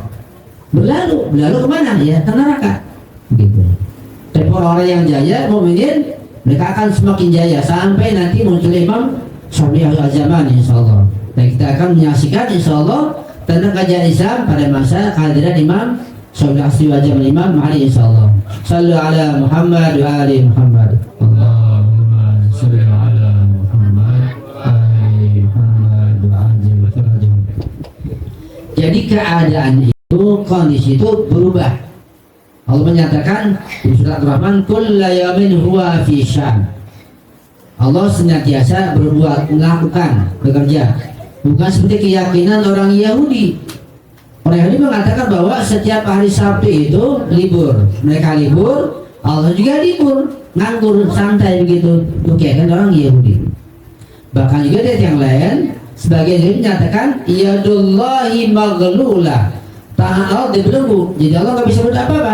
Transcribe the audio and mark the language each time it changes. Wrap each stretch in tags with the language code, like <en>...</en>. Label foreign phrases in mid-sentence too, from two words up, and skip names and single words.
<id>Berlalu kemana? Ya ke neraka. Begitu. Dan orang-orang yang jaya, mukminin, mereka akan semakin jaya sampai nanti muncul Imam Syafi'i al-Zaman insyaallah. Dan kita akan menyaksikan insyaallah tentang kajian Islam pada masa kehadiran Imam Syafi'i al-Zaman Imam Mahdi insyaallah.</id> <ar>صلوا على محمد وآل محمد. Allah. صل على محمد آل محمد وعجل فرجهم.</ar> <id>Jadi keadaan itu, kondisi itu berubah. Allah menyatakan di surat Ar-Rahman,</id> <ar>كل يوم هو في شأن.</ar> <id>Allah senantiasa berbuat, melakukan, bekerja. Bukan seperti keyakinan orang Yahudi. Orang Yahudi mengatakan bahwa setiap hari Sabtu itu libur. Mereka libur, Allah juga libur, nganggur, santai begitu. Itu keyakinan orang Yahudi. Bahkan juga dari yang lain, sebagian dari menyatakan</id> <ar>يد الله مغلولة,</ar> <id>tangan Allah dibelenggu, jadi Allah nggak bisa berbuat apa-apa.</id>